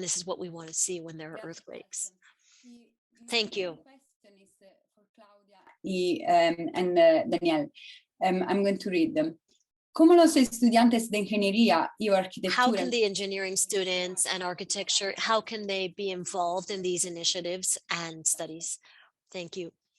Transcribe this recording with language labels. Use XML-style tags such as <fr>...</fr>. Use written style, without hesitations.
<en>And this is what we want to see when there are earthquakes. Thank you. Question is for Claudia and Daniel. I'm going to read them.</en> <es>¿Cómo los estudiantes de ingeniería y arquitectura?</es> <en>How can the engineering students and architecture, how can they be involved in these initiatives and studies? Thank you.</en>